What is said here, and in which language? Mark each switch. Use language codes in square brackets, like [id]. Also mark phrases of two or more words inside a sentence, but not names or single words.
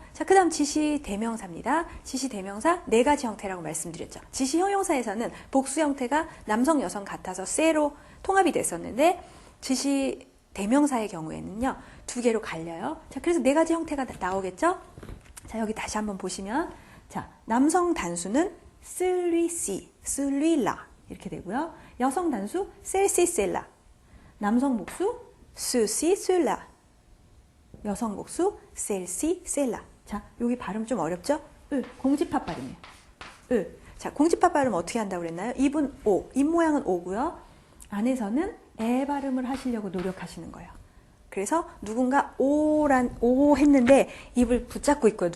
[ko] 자, 그 다음 지시 대명사입니다. 지시 대명사 네 가지 형태라고 말씀드렸죠. 지시 형용사에서는 복수 형태가 남성, 여성 같아서 세로 통합이 됐었는데 지시 대명사의 경우에는요. 두 개로 갈려요. 자, 그래서 네 가지 형태가 나오겠죠. 자, 여기 다시 한번 보시면 자, 남성 단수는 [fr] celui-ci, celui-là [ko] 이렇게 되고요. 여성 단수 [fr] celle-ci, celle-là. [ko] 남성 복수 [fr] ceux-ci, ceux-là. [ko] 여성 복수 [fr] celle-ci, celle-là. [ko] 자, 여기 발음 좀 어렵죠? 공집합 발음이에요. 자, 공집합 발음 어떻게 한다고 그랬나요? 입은 오, 입 모양은 오고요. 안에서는 에 발음을 하시려고 노력하시는 거예요. 그래서 누군가 오 했는데 입을 붙잡고 있고요.